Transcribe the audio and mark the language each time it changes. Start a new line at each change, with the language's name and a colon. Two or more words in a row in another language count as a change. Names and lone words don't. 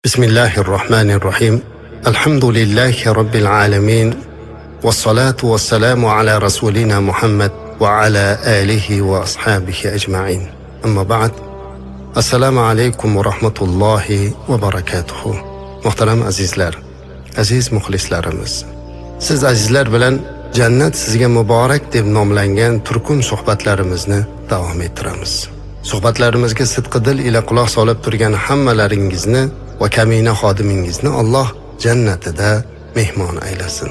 Arabic: بسم الله الرحمن الرحيم. الحمد لله رب العالمين، والصلاة والسلام على رسولنا محمد وعلى آله وأصحابه أجمعين. أما بعد، السلام عليكم ورحمة الله وبركاته.
Uzbek: Muhtaram azizlar, aziz muxlislarimiz, siz azizlar bilan jannat sizga muborak deb nomlangan turkum suhbatlarimizni davom ettiramiz. Suhbatlarimizga sidqi dil ila quloq solib turgan hammalaringizni va kamina xodimingizni Alloh jannatida mehmon aylasin.